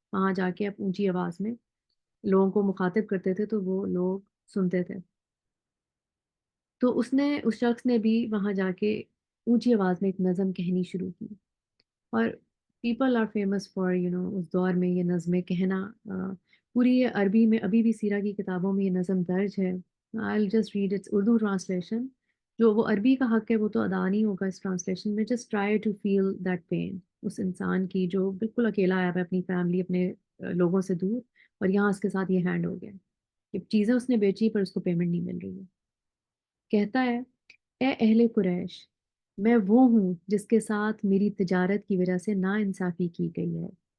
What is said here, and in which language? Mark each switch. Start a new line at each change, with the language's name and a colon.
Urdu: وہاں جا کے آپ اونچی آواز میں لوگوں کو مخاطب کرتے تھے تو وہ لوگ سنتے تھے. تو اس شخص نے بھی وہاں جا کے اونچی آواز میں ایک نظم کہنی شروع کی. اور
English: people are famous for
Urdu: اس دور میں یہ نظمیں کہنا. پوری یہ عربی میں ابھی بھی سیرہ کی کتابوں میں یہ نظم درج ہے.
English: I'll just read its Urdu translation.
Urdu: جو وہ عربی کا حق ہے وہ تو ادا نہیں ہوگا اس ٹرانسلیشن میں.
English: just try to feel that pain
Urdu: اس انسان کی جو بالکل اکیلا آیا ہوا ہے اپنی فیملی اپنے لوگوں سے دور اور یہاں اس کے ساتھ یہ ہینڈ ہو گیا کہ چیزیں اس نے بیچی پر اس کو پیمنٹ نہیں مل رہی ہے. کہتا ہے اے اہل قریش میں وہ ہوں جس کے ساتھ میری تجارت کی وجہ سے ناانصافی کی گئی ہے.